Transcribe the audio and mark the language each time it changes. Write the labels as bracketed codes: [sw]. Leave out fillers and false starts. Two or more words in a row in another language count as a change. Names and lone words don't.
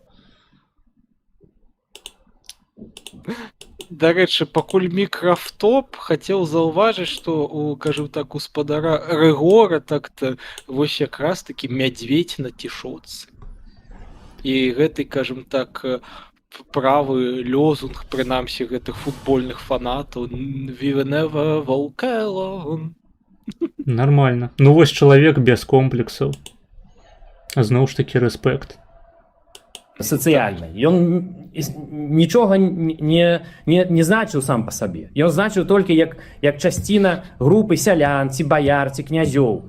[be] Дарэчы, пакуль мікрафтоп, хацеў заўважыць, што у, кажу так, гаспадара Рыгора так-то вось якраз такі мядзведзь на цішотцы. І гэты, кажам так, правы лозунг, прынамсі, гэтых футбольных фанатаў [en] «We never walk alone». [be] Нормально. Ну вось чалавек без комплексаў. Зноў ж такі рэспект. Сацыяльнай. Ён нічога не значыў сам па сабе. Ён значыў толькі як часціна групы сялян, ці баяр, ці князёў.